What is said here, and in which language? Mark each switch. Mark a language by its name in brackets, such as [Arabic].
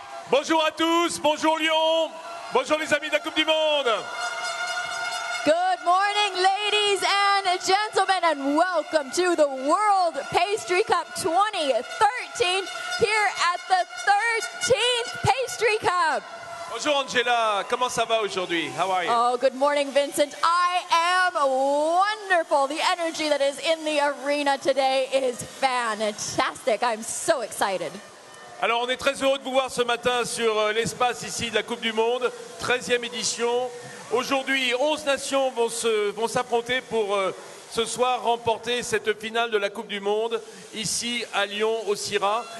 [French] Bonjour à tous, bonjour Lyon, bonjour les amis de la Coupe du Monde. [English] Good morning, ladies and gentlemen, and welcome to the World Pastry Cup 2013 here at the 13th Pastry Cup. [French] Bonjour Angela, comment ça va aujourd'hui? [English] How are you? Oh, good morning, Vincent. I am wonderful. The energy that is in the arena today is fantastic. I'm so excited. [French] Alors on est très heureux de vous voir ce matin sur l'espace ici de la Coupe du Monde, 13e édition. Aujourd'hui, 11 nations vont s'affronter pour ce soir remporter cette finale de la Coupe du Monde ici à Lyon, au CIRA.